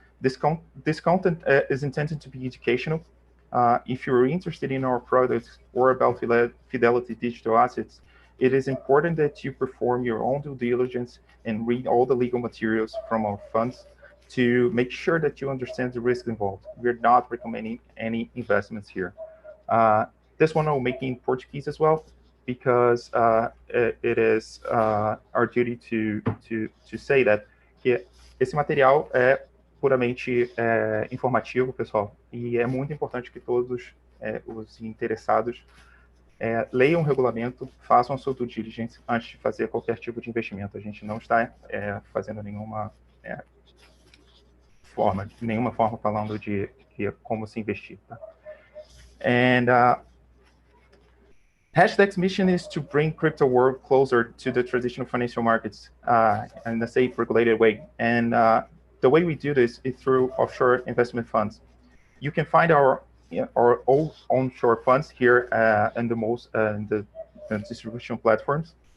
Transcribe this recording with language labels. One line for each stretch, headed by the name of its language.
English: This content is intended to be educational. If you're interested in our products or about Fidelity Digital Assets, it is important that you perform your own due diligence and read all the legal materials from our funds to make sure that you understand the risk involved. We're not recommending any investments here. This one I'll make in Portuguese as well, because it is our duty to say that
Portuguese: esse material é puramente informativo, pessoal, e é muito importante que todos os interessados leiam o regulamento, façam a sua due diligence antes de fazer qualquer tipo de investimento. A gente não está fazendo nenhuma forma falando de como se investir. Tá?
English: And Hashdex's mission is to bring crypto world closer to the traditional financial markets in a safe, regulated way. And the way we do this is through offshore investment funds. You can find our own onshore funds here in the distribution platforms.